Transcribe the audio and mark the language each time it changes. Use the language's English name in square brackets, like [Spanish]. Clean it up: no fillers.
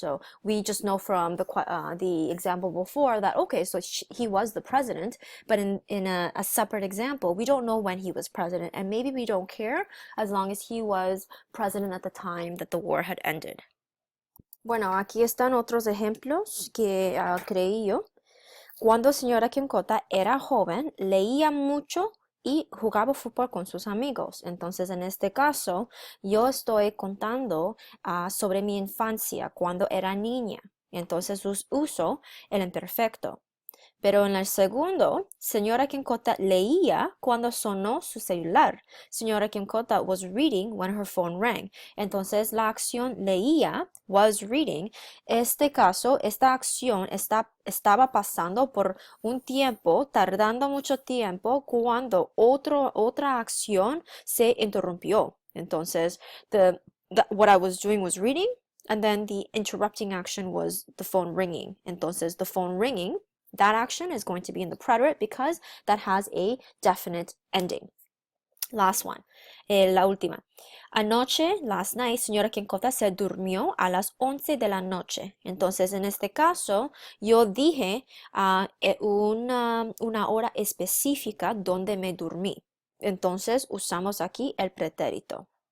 [English] So we just know from the example before that, okay, so he was the president, but in a separate example, we don't know when he was president, and maybe we don't care as long as he was president at the time that the war had ended. [Spanish] Bueno, aquí están otros ejemplos que creí yo. Cuando señora Kimcota era joven, leía mucho y jugaba fútbol con sus amigos. Entonces, en este caso, yo estoy contando sobre mi infancia cuando era niña. Entonces, uso el imperfecto. Pero en el segundo, señora Kimcota leía cuando sonó su celular. [English] Señora Kimcota was reading when her phone rang. [Spanish] Entonces la acción leía, [English] was reading. [Spanish] Esta acción estaba pasando por un tiempo, tardando mucho tiempo, cuando otra acción se interrumpió. Entonces, [English] what I was doing was reading, and then the interrupting action was the phone ringing. [Spanish] Entonces, [English] the phone ringing, that action is going to be in the preterite because that has a definite ending. Last one, [Spanish] la última. Anoche, [English] last night, [Spanish] señora Kimcota se durmió a las 11 de la noche. Entonces, en este caso, yo dije una hora específica donde me dormí. Entonces, usamos aquí el pretérito.